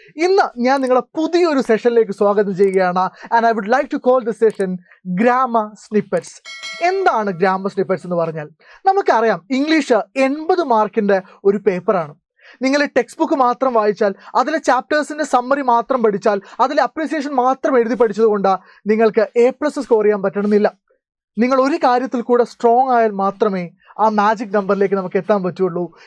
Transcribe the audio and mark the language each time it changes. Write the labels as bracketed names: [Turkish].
[Malayalam] ഇന്ന് ഞാൻ നിങ്ങളെ പുതിയൊരു സെഷനിലേക്ക് സ്വാഗതം ചെയ്യുകയാണ്. [English] And I would like to call this session Grammar Snippets. [Malayalam] എന്താണ് ഗ്രാമർ സ്നിപ്പറ്റ്സ് എന്ന് പറഞ്ഞാൽ? നമുക്കറിയാം ഇംഗ്ലീഷ് 80 മാർക്കിൻ്റെ ഒരു പേപ്പറാണ്. നിങ്ങൾ ടെക്സ്റ്റ് ബുക്ക് മാത്രം വായിച്ചാൽ, അതിലെ ചാപ്റ്റേഴ്സിൻ്റെ സമ്മറി മാത്രം പഠിച്ചാൽ, അതിലെ അപ്രിസിയേഷൻ മാത്രം എഴുതി പഠിച്ചതുകൊണ്ട് നിങ്ങൾക്ക് A+ സ്കോർ ചെയ്യാൻ പറ്റണമെന്നില്ല. നിങ്ങൾ ഒരു കാര്യത്തിൽ കൂടെ സ്ട്രോങ് ആയാൽ മാത്രമേ ആ മാജിക് നമ്പറിലേക്ക് നമുക്ക് എത്താൻ പറ്റുള്ളൂ.